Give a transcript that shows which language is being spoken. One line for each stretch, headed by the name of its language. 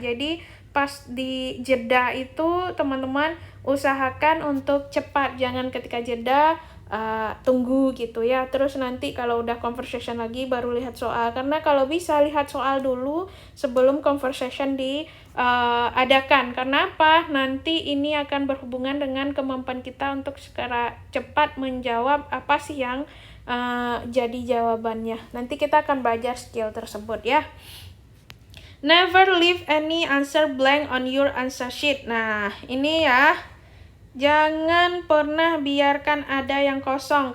Indonesian: Jadi pas di jeda itu teman-teman usahakan untuk cepat, jangan ketika jeda tunggu gitu ya, terus nanti kalau udah conversation lagi baru lihat soal, karena kalau bisa lihat soal dulu sebelum conversation diadakan. Karena apa? Nanti ini akan berhubungan dengan kemampuan kita untuk secara cepat menjawab apa sih yang jadi jawabannya. Nanti kita akan belajar skill tersebut ya.
English: Never leave any answer blank on your answer sheet.
Indonesian: Nah, ini ya, jangan pernah biarkan ada yang kosong.